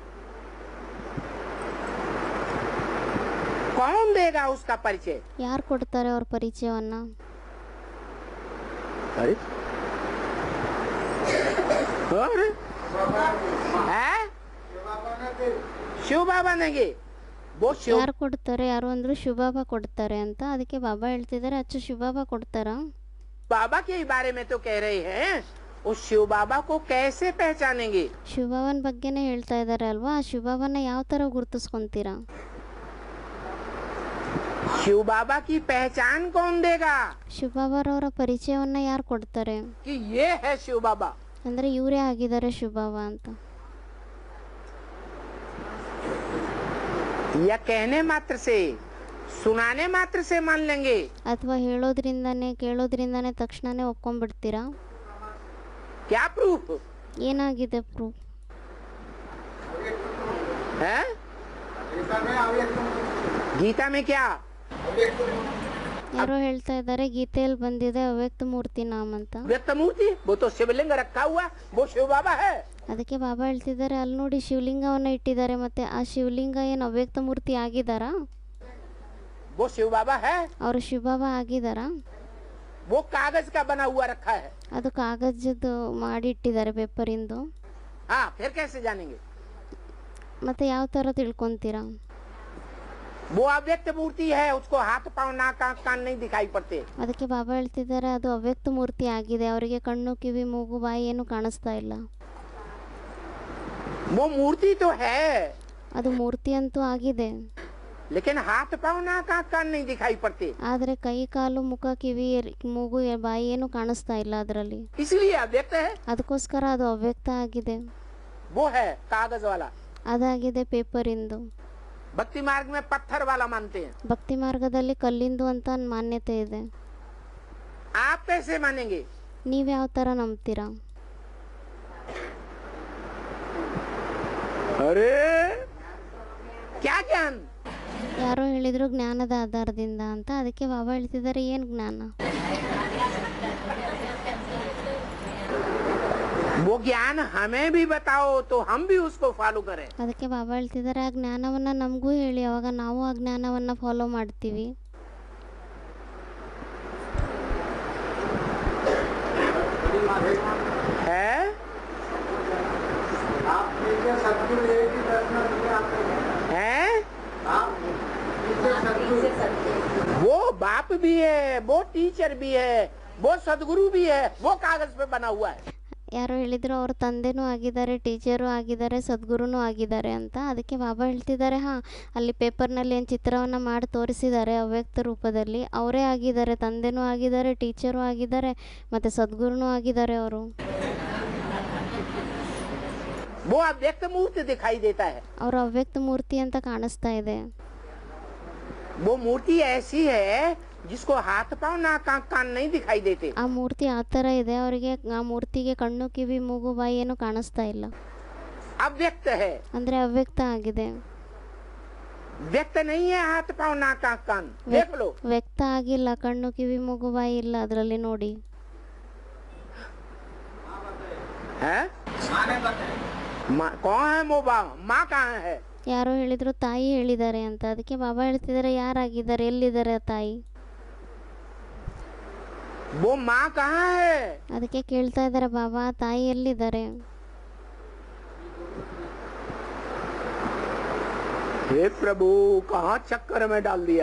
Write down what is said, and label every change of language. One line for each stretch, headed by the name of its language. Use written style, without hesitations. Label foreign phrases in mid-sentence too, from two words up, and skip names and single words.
Hindi: कौन देगा उसका परिचय?
Kannada: ಯಾರು ಕೊಡ್ತಾರೆ ಅವ್ರ ಪರಿಚಯವನ್ನ?
Hindi: अरे अरे शिव बाबा नेगे वो शिव
Kannada: ಯಾರು ಕೊಡ್ತಾರೆ? ಯಾರು ಅಂದ್ರು ಶಿವಬಾಬಾ ಕೊಡ್ತಾರೆ ಅಂತ. ಅದಕ್ಕೆ ಬಾಬಾ ಹೇಳ್ತಿದ್ದಾರೆ ಅಚ್ಚ ಶಿವಬಾಬಾ ಕೊಡ್ತಾರಾ?
Hindi: बाबा के बारे में तो कह रहे हैं, उस शिव बाबा को कैसे पहचानेंगे?
Kannada: ಶಿವಬಾಬಾನ ಬಗ್ಗೆನೇ ಹೇಳ್ತಾ ಇದ್ದಾರೆ ಅಲ್ವಾ. ಆ ಶಿವಬಾಬಾನ ಯಾವ ತರ ಗುರುತಿಸ್ಕೊಂತೀರಾ?
Hindi: शिव बाबा की पहचान कौन देगा?
Kannada: ಶಿವಬಾಬಾರವರ ಪರಿಚಯವನ್ನ ಯಾರು ಕೊಡ್ತಾರೆ?
Hindi: कि ये है शिव बाबा.
Kannada: ಅಂದ್ರೆ ಇವರೇ ಆಗಿದ್ದಾರೆ ಶಿವಬಾಬಾ ಅಂತ.
Hindi: या कहने मात्र से, सुनाने मात्र से मान लेंगे?
Kannada: ಅಥವಾ ಹೇಳೋದ್ರಿಂದಾನೆ ಕೇಳೋದ್ರಿಂದಾನೆ ತಕ್ಷಣನೇ ಒಪ್ಕೊಂಡ್ಬಿಡ್ತೀರಾ?
Hindi: क्या प्रूफ
Kannada: ಏನಾಗಿದೆ ಪ್ರೂಫ್?
Hindi: है गीता में क्या?
Kannada: ಯಾರೋ ಹೇಳ್ತಾ ಇದ್ದಾರೆ ಗೀತೆಯಲ್ಲಿ ಬಂದಿದೆ ಅವ್ಯಕ್ತ ಮೂರ್ತಿ ನಾಮ ಅಂತ.
Hindi: व्यक्त मूर्ति वो तो शिवलिंग रखा हुआ, वो शिव बाबा है.
Kannada: ಅದಕ್ಕೆ ಬಾಬಾ ಹೇಳ್ತಿದ್ದಾರೆ ಅಲ್ಲಿ ನೋಡಿ ಶಿವಲಿಂಗವನ್ನ ಇಟ್ಟಿದ್ದಾರೆ. ಮತ್ತೆ ಆ ಶಿವಲಿಂಗ ಏನು ಅವ್ಯಕ್ತ ಮೂರ್ತಿ ಆಗಿದಾರಾ?
Hindi: वो शिव बाबा है.
Kannada: ಅವರು ಶಿವಬಾಬಾ ಆಗಿದಾರಾ?
Hindi: वो कागज का बना हुआ रखा है.
Kannada: ಅದು ಕಾಗಜದ್ದು ಮಾಡಿ ಇಟ್ಟಿದ್ದಾರೆ, ಪೇಪರಿಂದು.
Hindi: हाँ, फिर कैसे जानेंगे?
Kannada: ಮತ್ತೆ ಯಾವ ತರ ತಿಳ್ಕೊಂತೀರಾ?
Hindi: वो अव्यक्त मूर्ति है, उसको हाथ पांव नाक आंख कान नहीं दिखाई पड़ते.
Kannada: ಅದಕ್ಕೆ ಬಾಬಾ ಹೇಳ್ತಿದ್ದಾರೆ ಅದು ಅವ್ಯಕ್ತ ಮೂರ್ತಿ ಆಗಿದೆ, ಅವರಿಗೆ ಕಣ್ಣು ಕಿವಿ ಮೂಗು ಬಾಯಿ ಏನು ಕಾಣಿಸ್ತಾ ಇಲ್ಲ.
Hindi: वो मूर्ति तो है,
Kannada: ಅದು ಮೂರ್ತಿ ಅಂತೂ ಆಗಿದೆ,
Hindi: लेकिन हाथ पांव नाक आंख कान नहीं दिखाई पड़ते.
Kannada: ಆದರೆ ಕೈ ಕಾಲು ಮುಖ ಕಿವಿ ಮೂಗು ಬಾಯಿ ಏನು ಕಾಣಿಸ್ತಾ ಇಲ್ಲ ಅದರಲ್ಲಿ.
Hindi: इसलिए अव्यक्त है.
Kannada: ಅದಕ್ಕೋಸ್ಕರ ಅದು ಅವ್ಯಕ್ತ ಆಗಿದೆ.
Hindi: वो है कागज वाला.
Kannada: ಅದಾಗಿದೆ ಪೇಪರಿಂದು.
Hindi: भक्ति मार्ग में पत्थर वाला मानते हैं.
Kannada: ಭಕ್ತಿ ಮಾರ್ಗದಲ್ಲಿ ಕಲ್ಲಿಂದು ಅಂತ ಮಾನ್ಯತೆ ಇದೆ.
Hindi: आप कैसे मानेंगे?
Kannada: ನೀವು ಯಾವ ತರ ನಂಬ್ತೀರಾ?
Hindi: अरे क्या ज्ञान?
Kannada: ಯಾರೋ ಹೇಳಿದ್ರು ಜ್ಞಾನದ ಆಧಾರದಿಂದ ಅಂತ. ಅದಕ್ಕೆ ಬಾಬಾ ಹೇಳ್ತಿದ್ದಾರೆ ಏನು ಜ್ಞಾನ?
Hindi: वो ज्ञान हमें भी बताओ तो हम भी उसको फॉलो करें.
Kannada: ಅದಕ್ಕೆ ಬಾಬಾ ಹೇಳ್ತಿದ್ದಾರೆ ಆ ಜ್ಞಾನವನ್ನ ನಮಗೂ ಹೇಳಿ, ಅವಾಗ ನಾವು ಆ ಜ್ಞಾನವನ್ನ ಫಾಲೋ ಮಾಡ್ತೀವಿ.
Hindi: है वो बाप भी है, वो टीचर भी है, वो सदगुरु भी है, वो कागज पे बना हुआ है.
Kannada: ಯಾರೋ ಹೇಳಿದ್ರು ಅವ್ರ ತಂದೆನೂ ಆಗಿದ್ದಾರೆ, ಟೀಚರು ಆಗಿದ್ದಾರೆ, ಸದ್ಗುರುನೂ ಆಗಿದ್ದಾರೆ ಅಂತ. ಅದಕ್ಕೆ ಬಾಬಾ ಹೇಳ್ತಿದ್ದಾರೆ ಹಾಂ ಅಲ್ಲಿ ಪೇಪರ್ನಲ್ಲಿ ಏನು ಚಿತ್ರವನ್ನು ಮಾಡಿ ತೋರಿಸಿದ್ದಾರೆ ಅವ್ಯಕ್ತ ರೂಪದಲ್ಲಿ, ಅವರೇ ಆಗಿದ್ದಾರೆ, ತಂದೆನೂ ಆಗಿದ್ದಾರೆ, ಟೀಚರು ಆಗಿದ್ದಾರೆ, ಮತ್ತು ಸದ್ಗುರುನೂ ಆಗಿದ್ದಾರೆ ಅವರು.
Hindi: वो अव्यक्त मूर्ति दिखाई देता है.
Kannada: ಅವರು ಅವ್ಯಕ್ತ ಮೂರ್ತಿ ಅಂತ ಕಾಣಿಸ್ತಾ ಇದೆ.
Hindi: वो मूर्ति ऐसी है जिसको हाथ पांव नाक आंख कान नहीं दिखाई देते.
Kannada: ಆ ಮೂರ್ತಿ ಆ ಥರ ಇದೆ, ಅವರಿಗೆ ಆ ಮೂರ್ತಿಗೆ ಕಣ್ಣು ಕಿವಿ ಮೂಗು ಬಾಯಿ ಏನು ಕಾಣಿಸ್ತಾ ಇಲ್ಲ.
Hindi: अव्यक्त है,
Kannada: ಅಂದರೆ ಅವ್ಯಕ್ತ ಆಗಿದೆ.
Hindi: व्यक्त नहीं है हाथ पांव नाक आंख कान. देख लो.
Kannada: ವ್ಯಕ್ತ ಆಗಿಲ್ಲ, ಕಣ್ಣು ಕಿವಿ ಮೂಗು ಬಾಯಿ ಇಲ್ಲ ಅದರಲ್ಲಿ ನೋಡಿ.
Hindi: है कौन है मोबा? माँ कहाँ है?
Kannada: ಯಾರೋ ಹೇಳಿದ್ರು ತಾಯಿ ಹೇಳಿದ್ದಾರೆ ಅಂತ. ಅದಕ್ಕೆ ಬಾಬಾ ಹೇಳ್ತಿದ್ದಾರೆ ಯಾರಾಗಿದ್ದಾರೆ, ಎಲ್ಲಿದ್ದಾರೆ ತಾಯಿ?
Hindi: वो माँ कहाँ है?
Kannada: ಅದಕ್ಕೆ ಕೇಳ್ತಾ ಇದ್ದಾರೆ ಬಾಬಾ ತಾಯಿ ಎಲ್ಲಿದ್ದಾರೆ?
Hindi: हे प्रभु कहाँ चक्कर में डाल दिया.